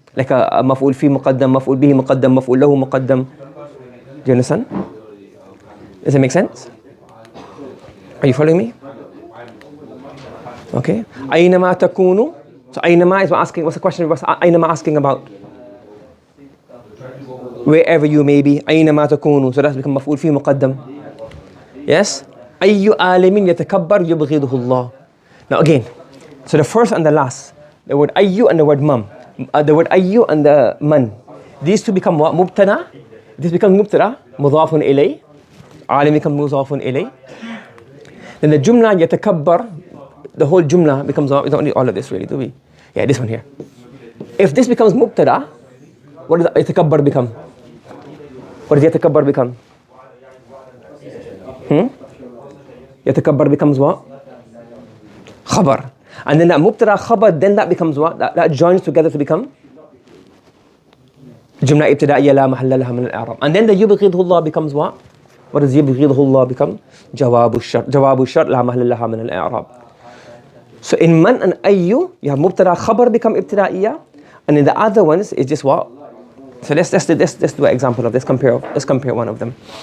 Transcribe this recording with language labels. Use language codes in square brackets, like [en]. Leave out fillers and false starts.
[en] Like a maf'ul fi muqaddam, maf'ul bihi muqaddam, maf'ul lahu muqaddam. Do you understand? Does it make sense? Are you following me? Okay. [ar] أينما تكونوا. [en] So أينما is asking, what's the question? What's أينما asking about? Wherever you may be. [ar] أينما تكونوا. [en] So that's become مفعول فيه مقدم. Yes. [ar] أي عالم يتكبر يبغضه الله. [en] Now again, so the first and the last, the word أي and the word mam, the word أي and the man, these two become what? [ar] مبتدا. This becomes مبتدا مضاف إليه. عالم becomes مضاف إليه. [en] Then the jumla يتكبر, the whole jumla becomes, we don't need all of this really, do we? Yeah, this one here. If this becomes mubtada, what does يتكبر become? What does يتكبر become? يتكبر becomes what? [ar] خبر. [en] And then that mubtada khabar, then that becomes what? That joins together to become [ar] جملة ابتدائية لا محل لها من الإعراب. [en] And then the [ar] يبغضه الله [en] becomes what? What does يبغضه الله become? [ar] جواب الشرط لا محل لها من الإعراب. [en] So in man and ayyu, you have mubtada khabar become ibtida'iyya, and in the other ones is just what? So let's do an example of this. Let's compare one of them.